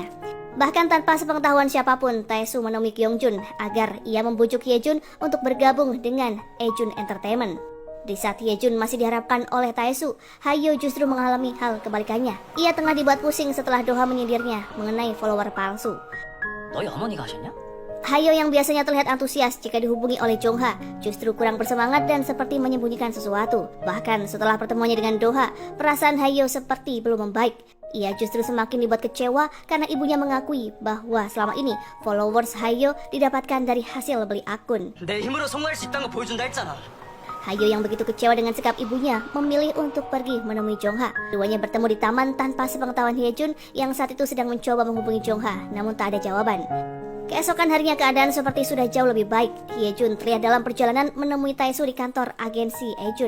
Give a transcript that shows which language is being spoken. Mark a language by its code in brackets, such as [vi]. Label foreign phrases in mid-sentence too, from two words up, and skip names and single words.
[id] Bahkan tanpa sepengetahuan siapapun, Taesu menemui Kyungjun agar ia membujuk Hyejun untuk bergabung dengan Ejun Entertainment. Di saat Hyejun masih diharapkan oleh Taesu, Hayo justru mengalami hal kebalikannya. Ia tengah dibuat pusing setelah Doha menyindirnya mengenai follower palsu. [ko] 너희 어머니가 하셨냐? [id] Hayo yang biasanya terlihat antusias jika dihubungi oleh Jongha justru kurang bersemangat dan seperti menyembunyikan sesuatu. Bahkan setelah pertemuannya dengan Doha, perasaan Hayo seperti belum membaik. Ia justru semakin dibuat kecewa karena ibunya mengakui bahwa selama ini followers Hayo didapatkan dari hasil beli akun. [ko] 내 힘으로 성공할 수 있다는 거 보여준다 했잖아. [id] Hayo yang begitu kecewa dengan sikap ibunya memilih untuk pergi menemui Jongha. Keduanya bertemu di taman tanpa sepengetahuan Hyejun yang saat itu sedang mencoba menghubungi Jongha, namun tak ada jawaban. Keesokan harinya keadaan seperti sudah jauh lebih baik. Hyejun terlihat dalam perjalanan menemui Taesu di kantor agensi Ejun.